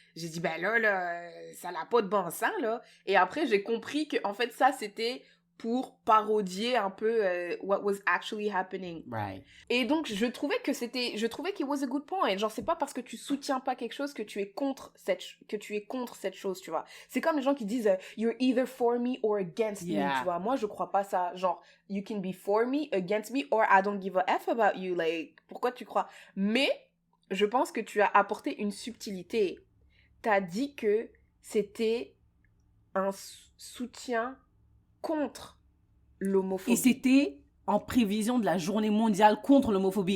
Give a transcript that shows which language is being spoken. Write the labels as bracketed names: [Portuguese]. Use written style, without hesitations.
[French] J'ai dit « Ben là, ça n'a pas de bon sens, là. » Et après, j'ai compris que en fait, ça, c'était pour parodier un peu [English] what was actually happening. Right. [French] Et donc, je trouvais qu'il [English] was a good point. [French] Genre, c'est pas parce que tu soutiens pas quelque chose que tu es contre cette chose, tu vois. C'est comme les gens qui disent [English] you're either for me or against me, [French] tu vois. Moi, je crois pas ça. [English] Genre, you can be for me, against me, or I don't give a F about you. [French] Like, pourquoi tu crois? Mais, je pense que tu as apporté une subtilité. T'as dit que c'était un soutien contre l'homophobie. Et c'était en prévision de la journée mondiale contre l'homophobie.